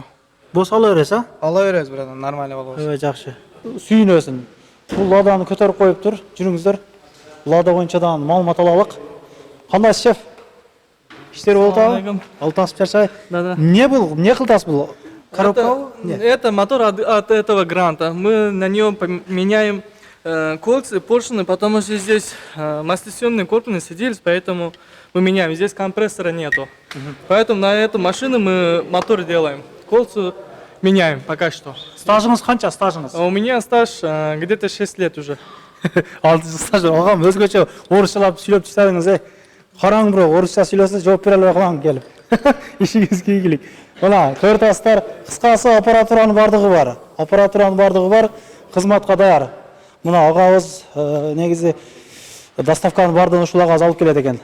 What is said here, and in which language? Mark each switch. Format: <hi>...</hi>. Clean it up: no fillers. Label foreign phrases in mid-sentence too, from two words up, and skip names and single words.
<ky>Бос ала бересиз, а? ала беребиз, братан. Нормально болобуз. Жакшы. Сүйүнөсүн. Бул ладаны көтөрүп коюптур. Жүрүңүздөр. Лада боюнча да маалымат алалык. Кандайсыз, шеф? Иштер болуп атабы? Алтасып чарчабай.</ky> <ru>Да-да.</ru> <ky>Не кылдасыз бул? Коробка?</ky> <ru>Это мотор от этого гранта. Мы на нем меняем кольца, поршни, потому что здесь маслосъемные корпусы сиделись, поэтому мы меняем. Здесь компрессора нету. Поэтому на эту машину мы мотор делаем. Кольца меняем пока что. Стажыңыз канча, стажыңыз? А у меня стаж где-то 6 лет уже.</ru> <ky>6 жыл стаж. Агам өзгөчө орусчалап сүйлөп чыгсаңыз, караң бирок орусча сүйлөсө жооп бере албай калам келип. Ишиңизге ийгилик. Мына көрүп кыскасы аппаратуранын бардыгы бар. Аппаратуранын бардыгы бар, кызматка даяр. Мына агабыз негизи доставканын бардыгын ушул агабыз алып келет экен.</ky>